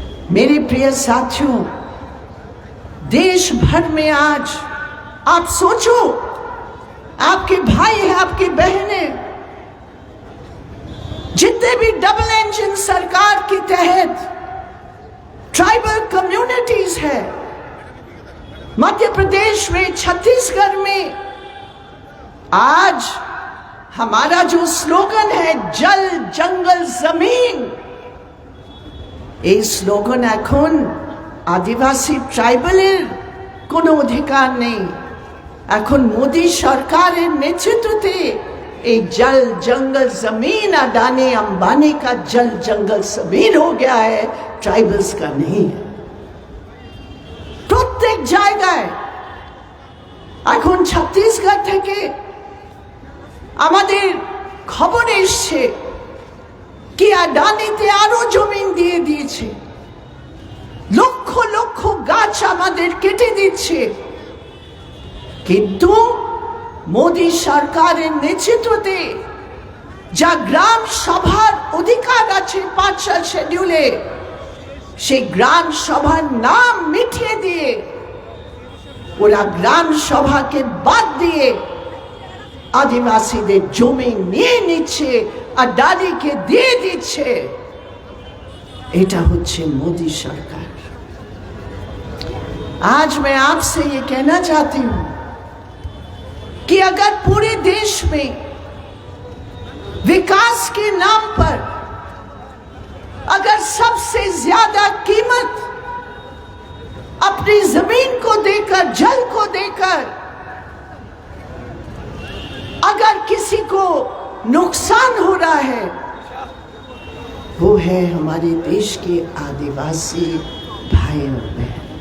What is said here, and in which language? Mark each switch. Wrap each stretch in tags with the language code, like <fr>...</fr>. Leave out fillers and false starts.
<hi>मेरे प्रिय साथियों, देश भर में आज आप सोचो, आपके भाई हैं, आपकी बहनें, जितने भी डबल इंजन सरकार के तहत ट्राइबल कम्युनिटीज है, मध्य प्रदेश में, छत्तीसगढ़ में, आज हमारा जो स्लोगन है जल जंगल जमीन,</hi> <bn>এই স্লোগান এখন আদিবাসী ট্রাইবালের কোনো অধিকার নেই। এখন মোদি সরকারের নেতৃত্বে এই</bn> <hi>जल जंगल जमीन अडानी अंबानी का जल जंगल जमीन हो गया है, ट्राइबल्स का नहीं है।</hi> <bn>প্রত্যেক জায়গায় এখন ছত্তিশগড় থেকে আমাদের খবর এসছে কি আদানিতে আরো জমি দিয়ে দিয়েছে, লক্ষ লক্ষ গাছ আমাদের কেটে দিচ্ছে। কিন্তু মোদি সরকারের নেতৃত্বে যা গ্রাম সভার অধিকার আছে 5 শিডিউলে, সেই গ্রাম সভার নাম মিটিয়ে দিয়ে ওরা গ্রাম সভাকে বাদ দিয়ে আদিবাসীদের জমি নিয়ে নিচ্ছে, আদানিকে দিয়ে দিচ্ছে। এটা হচ্ছে</bn> <hi>मोदी सरकार। आज मैं आपसे ये कहना चाहती हूं कि अगर पूरे देश में विकास के नाम पर अगर सबसे ज्यादा कीमत अपनी जमीन को देकर, जल को देकर अगर किसी को नुकसान हो रहा है, वो है हमारे देश के आदिवासी भाई और बहन।</hi>